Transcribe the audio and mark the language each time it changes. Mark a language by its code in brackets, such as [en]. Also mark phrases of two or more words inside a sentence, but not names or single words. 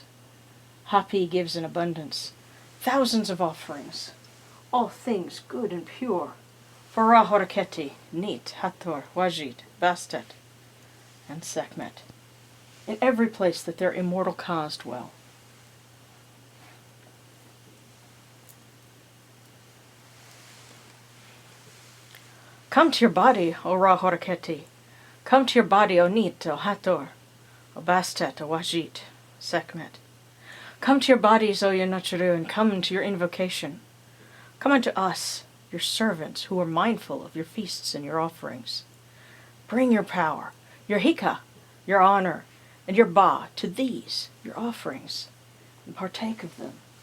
[en] Hapi gives in abundance, thousands of offerings, all things good and pure, for Ra-Horiketi, Neith, Hathor, Wadjyt, Bastet, and Sekhmet, in every place that their immortal cause dwell. Come to your body, O Ra-Horiketi. Come to your body, O Neith, O Hathor, O Bastet, O Wadjyt, Sekhmet. Come to your bodies, O Yanacharu, and come into your invocation. Come unto us, your servants, who are mindful of your feasts and your offerings. Bring your power, your hika, your honor, and your ba to these, your offerings, and partake of them.